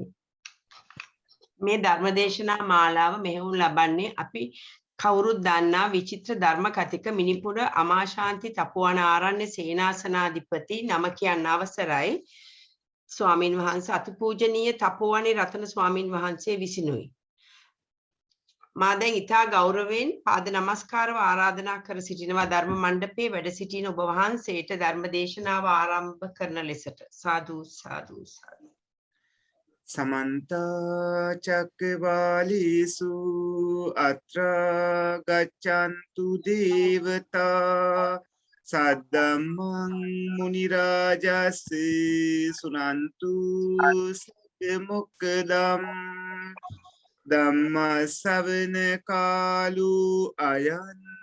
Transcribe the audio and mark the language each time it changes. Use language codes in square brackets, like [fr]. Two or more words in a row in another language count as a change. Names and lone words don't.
[si] මේ ධර්ම දේශනා මාලාව මෙහෙයුම් ලබන්නේ අපි කවුරුත් දන්නා විචිත්‍ර ධර්ම කතික මිනිපුර අමාශාන්ති තපෝවන ආරණ්‍ය සේනාසනාධිපති නම කියන්න අවසරයි ස්වාමින් වහන්සේ අතිපූජනීය තපෝවනේ රතන ස්වාමින් වහන්සේ විසිනුයි. මා දැන් ඉතා ගෞරවයෙන් පාද නමස්කාරව ආරාධනා කර සිටිනවා ධර්ම මණ්ඩපයේ වැඩ සිටින ඔබ වහන්සේට ධර්ම දේශනාව ආරම්භ කරන ලෙසට. සාදු සාදු සාදු. [pi] समन्त चक्रवालेषु अत्र गच्छन्तु देवता सद्धम्मं मुनिराजस्य सुनन्तु सद्मुक्तम् धम्म श्रवण कालो अयं